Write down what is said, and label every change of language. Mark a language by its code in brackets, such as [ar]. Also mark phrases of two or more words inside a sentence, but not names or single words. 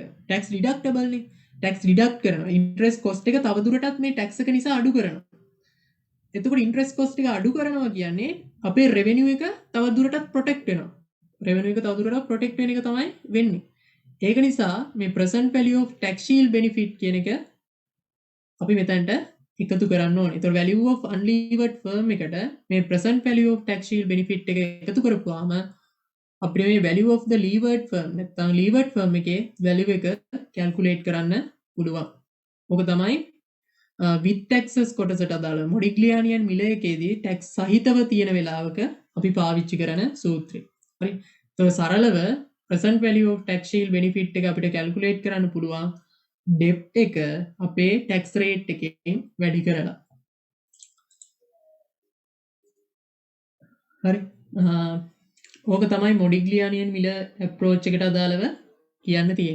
[en] tax deductible [si] නේ. [en] tax deduct [si] කරනවා. [en] interest cost [si] එක තවදුරටත් මේ tax එක නිසා අඩු කරනවා. එතකොට [en] interest cost [si] එක අඩු කරනවා කියන්නේ අපේ revenue එක තවදුරටත් protect වෙනවා. revenue එක තවදුරටත් protect වෙන එක තමයි වෙන්නේ. ඒක නිසා මේ [en] present value of tax shield benefit [si] කියන එක අපි මෙතනට එකතු කරන්න ඕනේ. ඒතර [en] value of unlevered firm [si] එකට මේ [en] present value of tax shield benefit [si] එක එකතු කරපුවාම අපිට මේ [en] value of the levered firm [si] නැත්නම් [en] levered firm [si] එකේ value එක calculate කරන්න පුළුවන්. ඔක තමයි [en] with taxes [si] කොටසට අදාළ මොඩිග්ලියානි and මිලර් එකේදී tax සහිතව තියෙන වෙලාවක අපි පාවිච්චි කරන සූත්‍රය. හරි. ඒතකොට සරලව [en] present value of tax shield benefit [si] එක අපිට calculate කරන්න පුළුවන් debt එක අපේ [en] tax rate [si] එකෙන් වැඩි කරලා. හරි. ඕක තමයි මොඩිග්ලියානි and මිලර් approach එකට අදාළව කියන්න තියෙන්නේ.